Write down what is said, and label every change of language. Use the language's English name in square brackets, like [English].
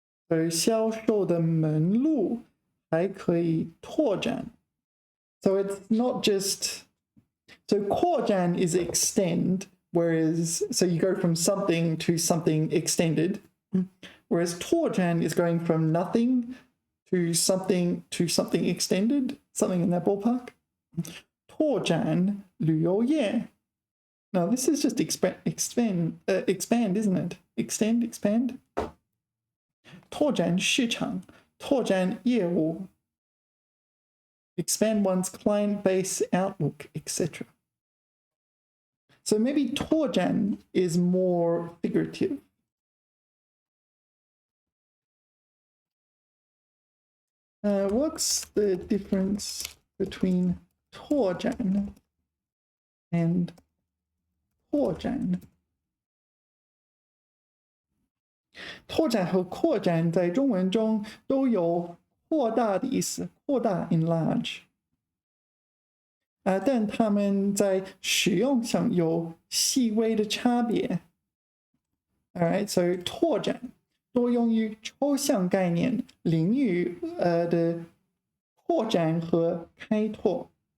[Chinese] So 销售的门路还可以拓展. [English] So it's not just... So 扩展 is extend, whereas... So you go from something to something extended, whereas 拓展 is going from nothing to something extended, something in that ballpark. [Chinese] 拓展旅游业. [English] No, this is just expand, isn't it? Extend, expand. [Chinese] 拓展市场, 拓展业务. [English] Expand one's client base, outlook, etc. So maybe 拓展 is more figurative. What's the difference between 拓展 and 扩展? [Chinese] 拓展和扩展在中文中都有扩大的意思，扩大 enlarge。但它们在使用上有细微的差别。 [English] All right, so [Chinese] 拓展多用于抽象概念领域的扩展和开拓。